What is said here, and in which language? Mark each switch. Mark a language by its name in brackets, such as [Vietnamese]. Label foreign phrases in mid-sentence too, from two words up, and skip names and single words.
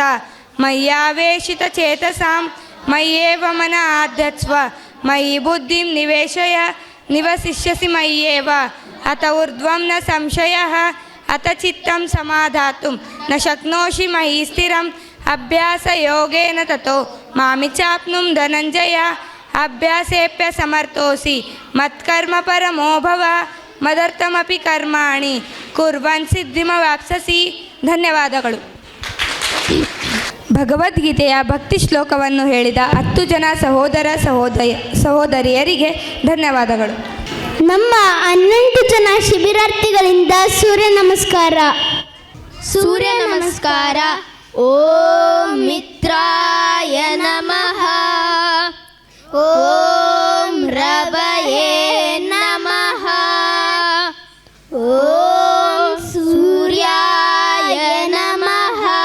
[Sanskrit] ಮಯ್ಯಾವೇಶಿತ ಚೇತಸಾಂ ಮಯ್ಯೇವ ಮನ ಆಧತ್ಸ್ವ ಮಯಿ ಬುದ್ಧಿಂ ನಿವೇಶಯ ನಿವಸಿಷ್ಯಸಿ ಮಯ್ಯೇವ ಅತ ಊರ್ಧ್ವಂ ನ ಸಂಶಯಃ ಅತ ಚಿತ್ತಂ ಸಮಾಧಾತುಂ ನ ಶಕ್ನೋಷಿ ಮಯಿ ಸ್ಥಿರಂ ಅಭ್ಯಾಸ ಯೋಗೇನ ತತೋ ಮಾಮಿ ಚಾಪ್ನುಂ ಧನಂಜಯ. ಅಭ್ಯಾಸೇಪ್ಯ ಸಮರ್ಥೋಸಿ ಮತ್ಕರ್ಮ ಪರಮೋ ಭವ ಮದರ್ಥಮಪಿ ಕರ್ಮಾಣಿ ಕುರ್ವನ್ ಸಿದ್ಧಿಮವಾಪ್ಸಸಿ. [Kannada] ಧನ್ಯವಾದಗಳು. ಭಗವದ್ಗೀತೆಯ ಭಕ್ತಿ ಶ್ಲೋಕವನ್ನು ಹೇಳಿದ 10 ಜನ ಸಹೋದರ ಸಹೋದರಿಯರಿಗೆ ಧನ್ಯವಾದಗಳು. ನಮ್ಮ 11 ಜನ ಶಿಬಿರಾರ್ಥಿಗಳಿಂದ ಸೂರ್ಯ ನಮಸ್ಕಾರ. ಸೂರ್ಯ ನಮಸ್ಕಾರ. [Sanskrit] ಓಂ ಮಿತ್ರಾಯ ನಮಃ. ಓಂ ರವಯೇ ನಮಃ. ಓಂ ಸೂರ್ಯಾಯ ನಮಃ.